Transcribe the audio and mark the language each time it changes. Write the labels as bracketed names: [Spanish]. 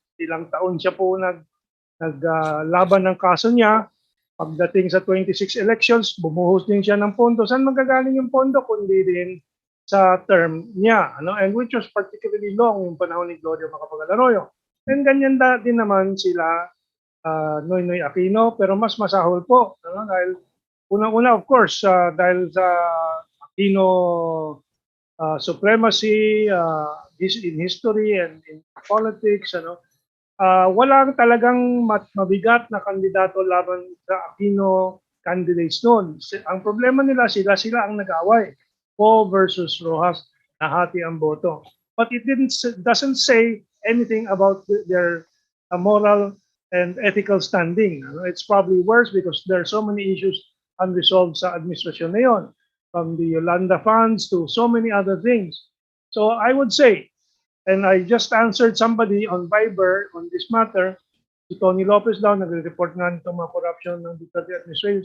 [Filipino] Ilang taon siya po naglaban ng kaso niya. Pagdating sa 26 elections, bumuhos din siya ng pondo. Saan magagaling yung pondo? Kundi din sa term niya. Ano? [English] And which was particularly long [Filipino] yung panahon ni [English] Gloria Macapagal Arroyo. [Filipino] And ganyan din naman sila Noynoy Aquino. Pero mas masahol po. Ano? Dahil unang-una, [English] of course, [Filipino] dahil sa Aquino [English] supremacy in history and in politics, [Filipino] walang talagang mabigat na kandidato laban sa Aquino candidates noon. Ang problema nila, sila ang nag-away. Poe versus Rojas, nahati ang boto. [English] But it doesn't say anything about their moral and ethical standing. It's probably worse because there are so many issues unresolved [Filipino] sa administrasyon na yun, [English] from the Yolanda funds to so many other things. So I would say, and I just answered somebody on Viber on this matter, [Filipino] si Tony Lopez daw, nagre-report nga nitong mga corruption ng Duterte administration.